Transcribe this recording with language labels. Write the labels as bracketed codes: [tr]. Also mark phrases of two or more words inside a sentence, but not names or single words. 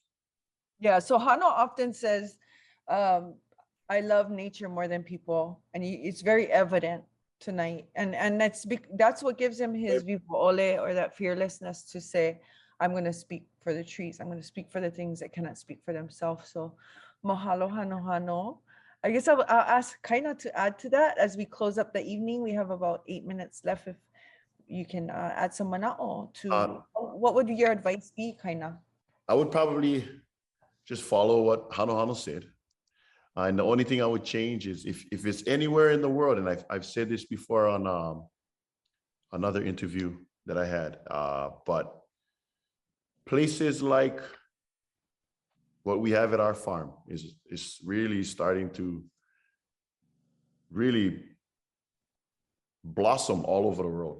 [en] Yeah, so Hano often says, I love nature more than people. And it's very evident tonight. And that's what gives him his vivo'ole, or that fearlessness to say, I'm going to speak for the trees. I'm going to speak for the things that cannot speak for themselves. So mahalo hano. I guess I'll ask Kaina to add to that as we close up the evening. We have about 8 minutes left. If you can add some mana'o to, what would your advice be, Kaina? I would probably just follow what Hano said. And the only thing I would change is if it's anywhere in the world, and I've said this before on another interview that I had, but places like what we have at our farm is really starting to really blossom all over the world.